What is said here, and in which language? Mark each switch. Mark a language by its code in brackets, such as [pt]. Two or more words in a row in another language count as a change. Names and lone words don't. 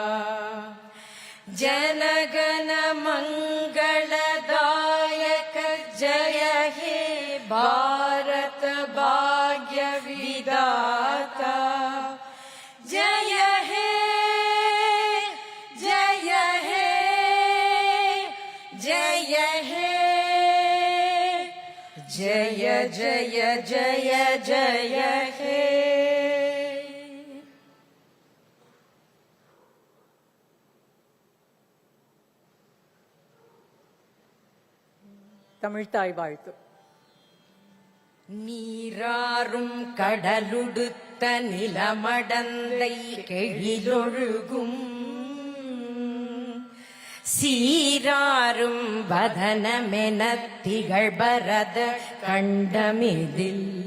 [bn] জনগণ মঙ্গলদায়ক জয় হে ভারত ভাগ্য বিধাতা জয় হে জয় হে জয় হে জয় জয় জয় জয় হে [ta] தமிழ் தாய் வாழ்த்து. நீராறும் கடலுடுத்த நிலமடந்தை கெழிலொழுகும் சீராறும் வதனமென திகழ்பரத கண்டமிதில்